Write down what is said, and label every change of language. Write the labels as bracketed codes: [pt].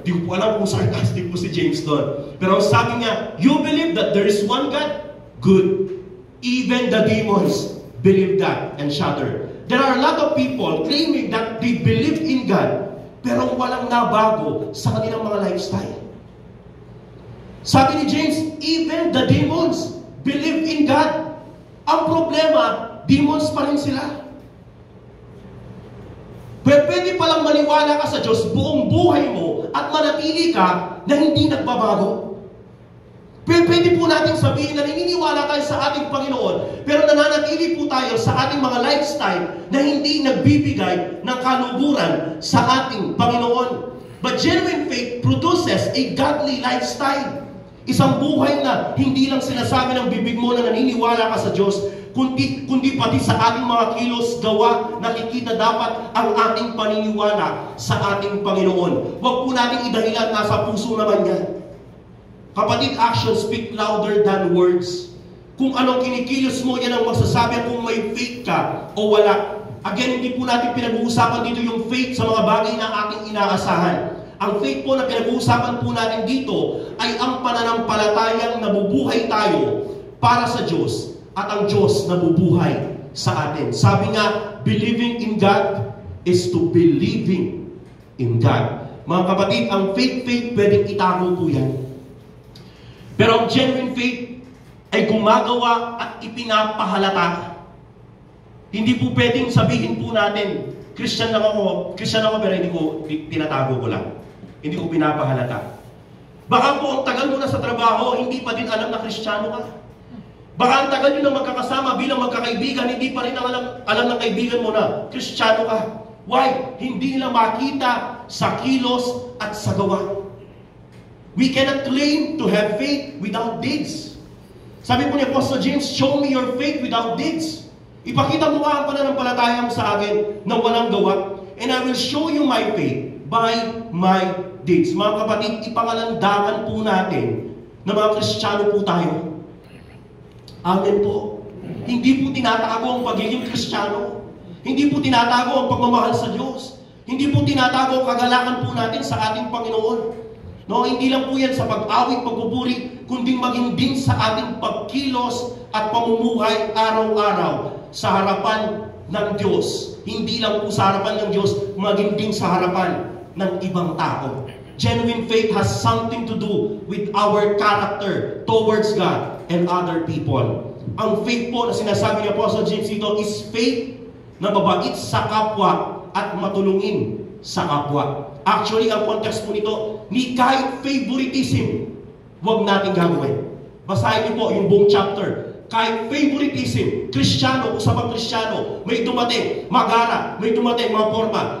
[tl] Di ko alam kung sarcastic po si James doon. Pero sabi niya, [en] you believe that there is one God? Good. Even the demons believe that and shudder. There are a lot of people claiming that they believe in God, [tl] pero walang nabago sa kanilang mga lifestyle. Sabi ni James, [en] even the demons believe in God. [tl] Ang problema, demons pa rin sila. Pero pwede palang maniwala ka sa Diyos buong buhay mo at manatili ka na hindi nagbabago. Pwede po natin sabihin na naniniwala tayo sa ating Panginoon, pero nananatili po tayo sa ating mga lifestyle na hindi nagbibigay ng kaluguran sa ating Panginoon. [en] But genuine faith produces a godly lifestyle. [tl] Isang buhay na hindi lang sinasabi ng bibig mo na naniniwala ka sa Diyos, kundi pati sa ating mga kilos, gawa, nakikita dapat ang ating paniniwala sa ating Panginoon. Huwag po nating idahilan, nasa puso naman yan. [en] Kapatid, actions speak louder than words. [tl] Kung anong kinikilos mo, yan ang magsasabi kung may faith ka o wala. Again, hindi po natin pinag-uusapan dito yung faith sa mga bagay na ating inaasahan. Ang faith po na pinag-uusapan po natin dito ay ang pananampalatayang nabubuhay tayo para sa Diyos at ang Diyos nabubuhay sa atin. [en] Sabi nga, believing in God is to believing in God. [tl] Mga kapatid, ang faith pwedeng itago po yan. Pero ang genuine faith ay gumagawa at ipinapahalata. Hindi po pwedeng sabihin po natin, Christian ako pero hindi ko tinatago ko lang. Hindi ko pinapahalata. Baka po ang tagal mo na sa trabaho, hindi pa din alam na Kristiyano ka. Baka ang tagal nyo na magkakasama bilang magkakaibigan, hindi pa rin alam ng kaibigan mo na Kristiyano ka. Why? Hindi nila makita sa kilos at sa gawa. [en] We cannot claim to have faith without deeds. [tl] Sabi po ni [en] Apostle James, show me your faith without deeds. [tl] Ipakita mo nga ang pananampalataya mo sa akin na walang gawa, [en] and I will show you my faith by my deeds. [tl] Mga kapatid, ipangalandakan po natin na mga Kristiyano po tayo. Amen po. Hindi po tinatago ang pagiging Kristiyano. Hindi po tinatago ang pagmamahal sa Diyos. Hindi po tinatago ang kagalakan po natin sa ating Panginoon. No, hindi lang po yan sa pag-awit, pagpupuri, kundi maging din sa ating pagkilos at pamumuhay araw-araw sa harapan ng Diyos. Hindi lang po sa harapan ng Diyos, maging din sa harapan ng ibang tao. [en] Genuine faith has something to do with our character towards God and other people. [tl] Ang faith po na sinasabi ni Apostle James dito is faith na mabait sa kapwa at matulungin sa kapwa. Actually, ang context po nito, ni kahit favoritism, huwag natin gagawin. Basahin niyo po yung buong chapter. Kahit favoritism, Kristiyano, usapang Kristiyano, may dumating, magara, may dumating, mga forma.